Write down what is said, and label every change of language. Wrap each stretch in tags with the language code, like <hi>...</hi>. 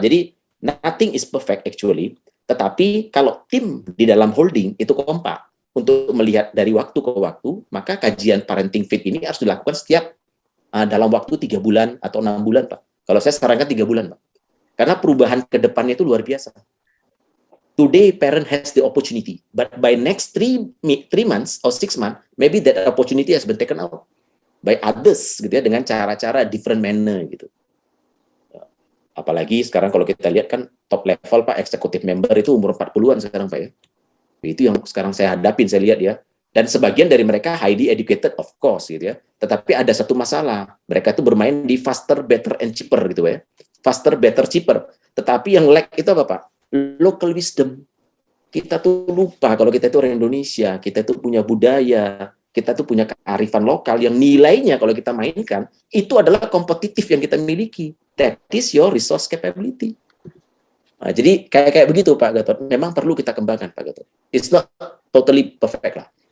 <id>Jadi,</id> <en>nothing is perfect actually,</en> <id>tetapi kalau tim di dalam holding itu kompak untuk melihat dari waktu ke waktu, maka kajian parenting fit ini harus dilakukan setiap dalam waktu 3 bulan atau 6 bulan, Pak. Kalau saya sarankan 3 bulan, Pak. Karena perubahan ke depannya itu luar biasa.</id> <en>Today, parent has the opportunity, but by next 3 months or 6 months, maybe that opportunity has been taken out by others,</en> <id>gitu ya, dengan cara-cara</id> <en>different manner, gitu.</en> <id>Apalagi sekarang kalau kita lihat kan top level, Pak, executive member itu umur 40-an sekarang, Pak, ya. Itu yang sekarang saya hadapin, saya lihat ya. Dan sebagian dari mereka</id> <en>highly educated, of course,</en> <id>gitu ya. Tetapi ada satu masalah, mereka itu bermain di</id> <en>faster, better, and cheaper,</en> <id>gitu ya.</id> <en>Faster, better, cheaper.</en> <id>Tetapi yang lack itu apa, Pak? Local wisdom. Kita tuh lupa kalau kita itu orang Indonesia, kita itu punya budaya, kita tuh punya kearifan lokal yang nilainya kalau kita mainkan, itu adalah kompetitif yang kita miliki.</id> <en>That is your resource capability.</en> <id>Nah, jadi kayak begitu,</id> <en>Pak Gatot.</en> <id>Memang perlu kita kembangkan, Pak Gatot.</id> <en>It's not totally perfect</en> <id>lah.</id>